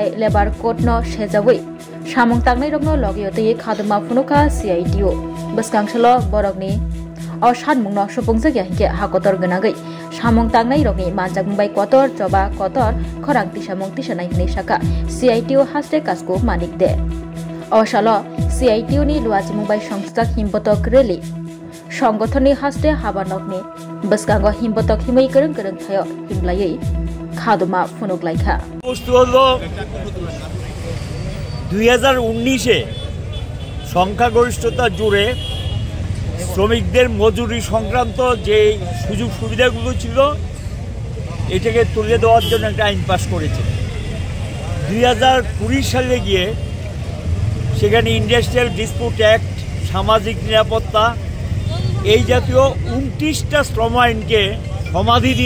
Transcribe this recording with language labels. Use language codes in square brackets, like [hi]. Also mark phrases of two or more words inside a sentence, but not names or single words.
[en] labour code [trp] न सेजावै सामंतांनाय रकनो लगयतयै खादमा फुनुखा CITO बसकांसलो बरकनि अ सानमुंनो सुपुंजग्या हिके हाकतर गनागै सामंतांनाय रकनि मानजागमुंबाय कतर जबा कतर खरांति सामंति सनाय हनै साखा CITO हास्टे कासको मानिक दे असालो CITO नि लुवाजिमुंबाय संस्थाक हिमबतक रेलि संगठननि हास्टे हाबानकनि बसकांग हिमबतक हिमै गोरों गोरों थायो हिमलायै खादमा फुनुगलायखा [bn] বস্তু হলো 2019 এ সংখ্যাগরিষ্ঠতা জুড়ে শ্রমিকদের মজুরি সংক্রান্ত যে সুযোগ সুবিধাগুলো ছিল এটাকে তুলে দেওয়ার জন্য একটা আইন পাস করেছে 2020 সালে গিয়ে সেখানে [en] industrial dispute act [bn] সামাজিক নিরাপত্তা এই জাতীয় 29টা শ্রম আইনকে সমাধি দিয়ে